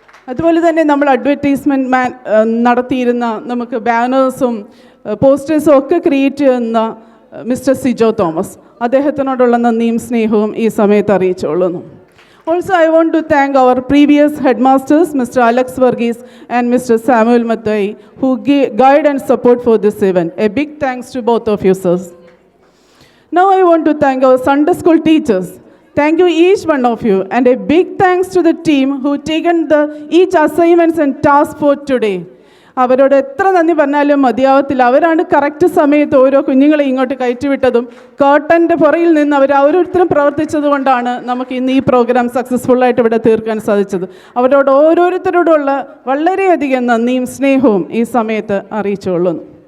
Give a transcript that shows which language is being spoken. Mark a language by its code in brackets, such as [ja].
[ml] അതുപോലെ തന്നെ നമ്മൾ അഡ്വർടൈസ്മെൻറ്റ് നടത്തിയിരുന്ന നമുക്ക് ബാനേഴ്സും പോസ്റ്റേഴ്സും ഒക്കെ ക്രിയേറ്റ് ചെയ്യുന്ന മിസ്റ്റർ സിജോ തോമസ്, അദ്ദേഹത്തിനോടുള്ള നന്ദിയും സ്നേഹവും ഈ സമയത്ത് അറിയിച്ചുകൊള്ളുന്നു. [en] Also, I want to thank our previous headmasters, Mr. Alex Varghese and Mr. Samuel Mathai, who guide and support for this event. A big thanks to both of you, sirs. Now I want to thank our Sunday school teachers. Thank you each one of you, and a big thanks to the team who taken each assignments and task for today. [ml] അവരോട് എത്ര നന്ദി പറഞ്ഞാലും മതിയാവത്തില്ല. അവരാണ് correct സമയത്ത് ഓരോ കുഞ്ഞുങ്ങളെ ഇങ്ങോട്ട് കയറ്റിവിട്ടതും കർട്ടൻ്റെ പുറയിൽ നിന്ന് അവർ ഓരോരുത്തരും പ്രവർത്തിച്ചത് കൊണ്ടാണ് നമുക്ക് ഇന്ന് ഈ പ്രോഗ്രാം സക്സസ്ഫുള്ളായിട്ട് ഇവിടെ തീർക്കാൻ സാധിച്ചത്. അവരോട് ഓരോരുത്തരോടുള്ള വളരെയധികം നന്ദിയും സ്നേഹവും ഈ സമയത്ത് അറിയിച്ചുകൊള്ളുന്നു.